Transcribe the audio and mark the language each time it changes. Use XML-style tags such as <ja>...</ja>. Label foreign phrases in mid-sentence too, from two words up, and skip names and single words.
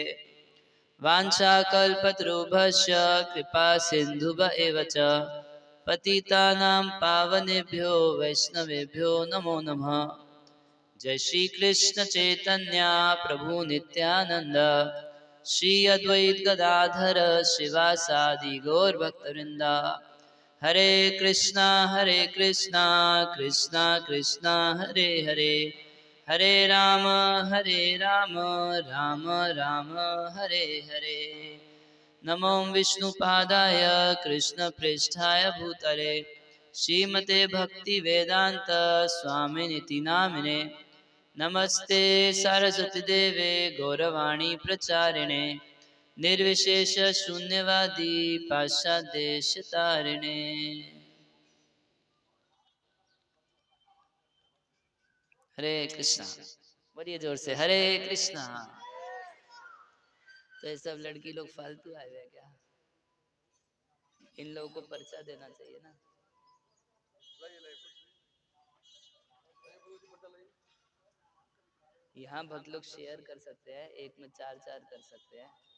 <sa>वाञ्छाकल्पतरुभ्यश्च कृपा सिन्धुभ एव च पतितानां पावनेभ्यो वैष्णवेभ्यो नमो नमः। जय श्री कृष्ण चैतन्य प्रभु नित्यानंद श्री अद्वैत गदाधर शिवासादि गौर भक्तवृंद। हरे कृष्णा कृष्णा कृष्णा हरे हरे हरे राम राम राम हरे हरे। नमो विष्णुपादाय कृष्णप्रेष्ठाय भूतले श्रीमते भक्ति वेदांत स्वामिनिति नामिने। नमस्ते सरस्वती देवे गौरवाणी प्रचारिणे निर्विशेष शून्यवादी पाश्चादेशतारिणे।</sa> <hi>हरे कृष्णा बोलिए जोर से हरे कृष्णा। तो ये सब लड़की लोग फालतू आए हुए क्या? इन लोगों को पर्चा देना चाहिए ना। यहाँ भक्त लोग शेयर कर सकते हैं, एक में चार चार कर सकते हैं।</hi>